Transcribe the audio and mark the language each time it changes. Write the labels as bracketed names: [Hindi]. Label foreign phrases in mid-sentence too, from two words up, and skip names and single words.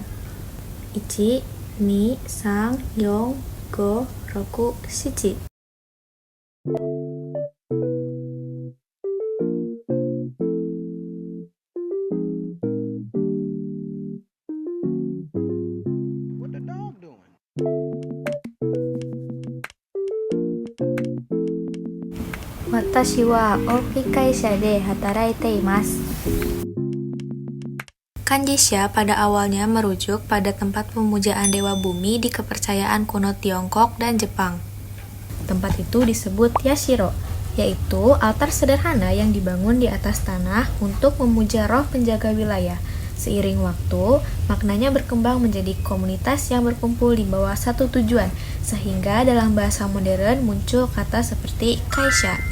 [Indonesian] 1, 2, 3, 4, 5, 6, 7. [English] What the dog doing? [Japanese] 私は大き会社で働いています. [Indonesian] Kanji sha pada awalnya merujuk pada tempat pemujaan dewa bumi di kepercayaan kuno Tiongkok dan Jepang. Tempat itu disebut yashiro, yaitu altar sederhana yang dibangun di atas tanah untuk memuja roh penjaga wilayah. Seiring waktu, maknanya berkembang menjadi komunitas yang berkumpul di bawah satu tujuan, sehingga dalam bahasa modern muncul kata seperti kaisha.